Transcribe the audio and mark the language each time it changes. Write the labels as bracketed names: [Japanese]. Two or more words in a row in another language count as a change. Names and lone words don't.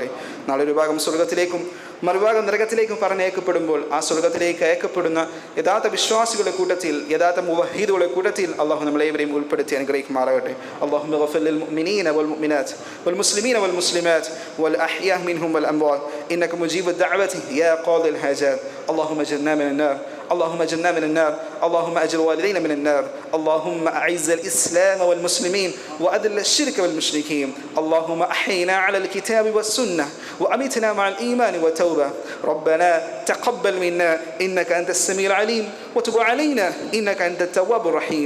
[Malayalam] നാളെ ഒരു ഭാഗം സ്വർഗത്തിലേക്കും മറുഭാഗം നരകത്തിലേക്കും പറഞ്ഞയക്കപ്പെടുമ്പോൾ ആ സ്വർഗത്തിലേക്ക് അയക്കപ്പെടുന്ന യഥാർത്ഥ വിശ്വാസികളുടെ കൂട്ടത്തിൽ, യഥാർത്ഥ മുവഹീദുകളുടെ കൂട്ടത്തിൽ അള്ളാഹു നമ്മളേവരെയും ഉൾപ്പെടുത്തി അനുഗ്രഹിക്കുമാറാകട്ടെ. [Arabic] اللهم اغفر للمؤمنين والمؤمنات والمسلمين والمسلمات والأحياء منهم والأموات إنك مجيب الدعوات يا قاضي الحاجات. اللهم اجرنا من النار، اللهم اجرنا من النار، اللهم اجر والدينا من النار، اللهم اعز الاسلام والمسلمين واذل الشرك والمشركين، اللهم احينا على الكتاب والسنه وامتنا مع الايمان والتوبه. ربنا تقبل منا انك انت السميع العليم وتب علينا انك انت التواب الرحيم.